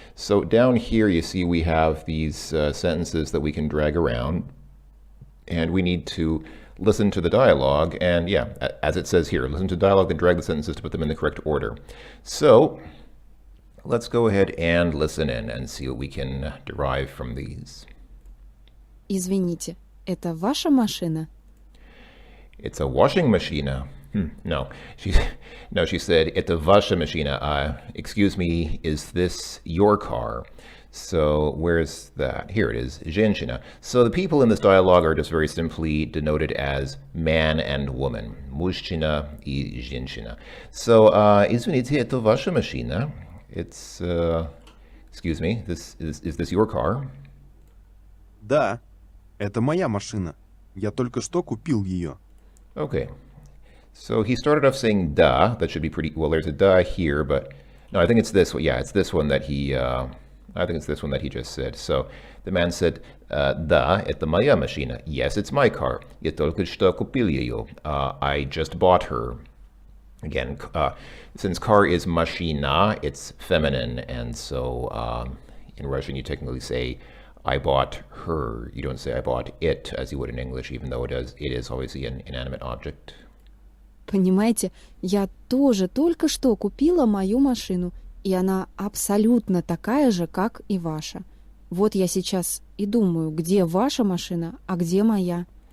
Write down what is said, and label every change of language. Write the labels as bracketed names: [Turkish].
[English] So down here, you see we have these sentences that we can drag around, and we need to listen to the dialogue, and yeah, as it says here, listen to the dialogue, then drag the sentences to put them in the correct order. So let's go ahead and listen in and see what we can derive from these. [Russian] Извините, это ваша машина? [English] It's a washing machine. No, she said, [Russian] это ваша машина. [English] Excuse me, is this your car? So where's that? Here it is, [Russian] женщина. [English] So the people in this dialogue are just very simply denoted as man and woman. [Russian] Мужчина и женщина. So, извините, это ваша машина. [English] It's, excuse me, is this your car? [Russian] Да, это моя машина. Я только что купил ее. [English] Okay. So he started off saying da. That should be pretty, well, there's a da here, but no, I think it's this one. Yeah, it's this one that he, I think it's this one that he just said. So the man said, [Russian] да, это моя машина. [English] Yes, it's my car. [Russian] Я только что купил ее. [English] I just bought her. Again, since car is машина, it's feminine, and so in Russian you technically say, I bought her. You don't say I bought it as you would in English, even though it is obviously an inanimate object. [Russian] Понимаете, я тоже только что купила мою машину, и она абсолютно такая же, как и ваша. Вот я сейчас и думаю, где ваша машина, а где моя.